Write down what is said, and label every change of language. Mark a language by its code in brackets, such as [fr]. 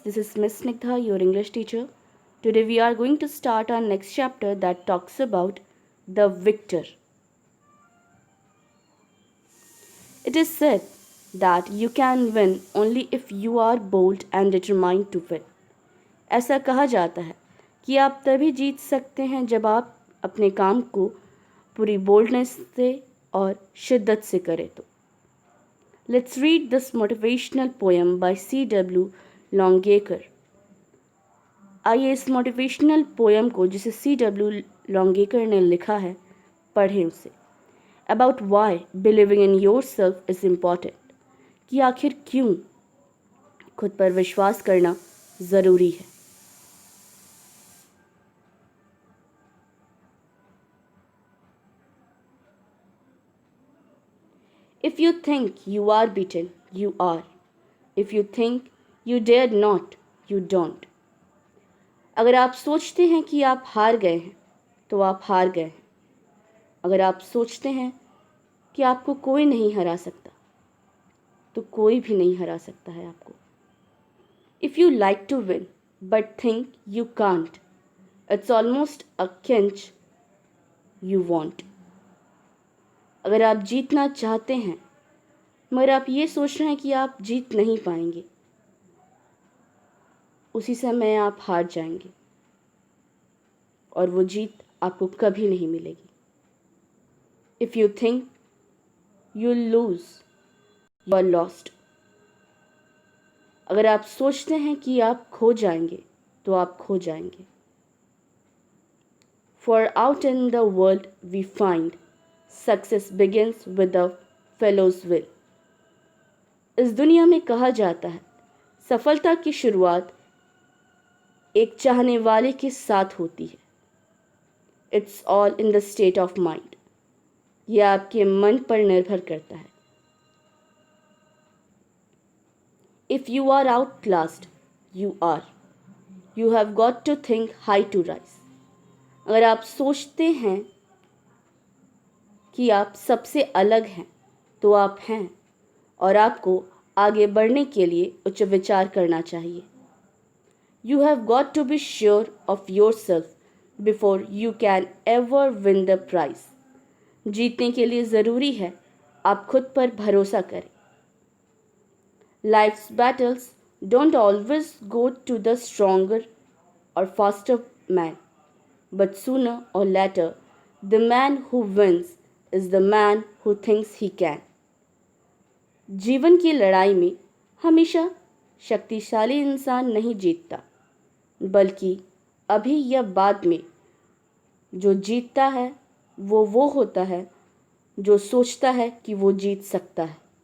[en] This is Miss Snigdha, your English teacher. Today we are going to start our next chapter that talks about the victor. It is said that you can win only if you are bold and determined to win. [hi] ऐसा कहा जाता है कि आप तभी जीत सकते हैं जब आप अपने काम को पूरी बोल्डनेस से और शिद्दत से करें तो. [en] Let's read this motivational poem by C.W. Longacre. [hi] आइए इस मोटिवेशनल पोएम को जिसे C.W. Longacre ने लिखा है पढ़ें उसे. [en] About why believing in yourself is important. [hi] कि आखिर क्यों खुद पर विश्वास करना ज़रूरी है. [en] If you think you are beaten, you are. If you think you dared not, you don't. [hi] अगर आप सोचते हैं कि आप हार गए हैं तो आप हार गए हैं. अगर आप सोचते हैं कि आपको कोई नहीं हरा सकता तो कोई भी नहीं हरा सकता है आपको. [en] If you like to win but think you can't, it's almost a cinch you want. [hi] अगर आप जीतना चाहते हैं मगर आप ये सोच रहे हैं कि आप जीत नहीं पाएंगे, उसी समय आप हार जाएंगे और वो जीत आपको कभी नहीं मिलेगी. [en] If you think you'll lose, you are lost. [hi] अगर आप सोचते हैं कि आप खो जाएंगे तो आप खो जाएंगे. [en] For out in the world we find success begins with a fellow's will. [hi] इस दुनिया में कहा जाता है सफलता की शुरुआत एक चाहने वाले के साथ होती है. [en] It's all in the state of mind. [hi] यह आपके मन पर निर्भर करता है. [en] If you are outclassed, you are. You have got to think high to rise. [hi] अगर आप सोचते हैं कि आप सबसे अलग हैं तो आप हैं और आपको आगे बढ़ने के लिए उच्च विचार करना चाहिए. [en] You have got to be sure of yourself before you can ever win the prize. [hi] जीतने के लिए ज़रूरी है आप खुद पर भरोसा करें. [en] Life's battles don't always go to the stronger or faster man, but sooner or later, the man who wins is the man who thinks he can. [hi] जीवन की लड़ाई में हमेशा शक्तिशाली इंसान नहीं जीतता, बल्कि अभी या बाद में जो जीतता है वो होता है जो सोचता है कि वो जीत सकता है.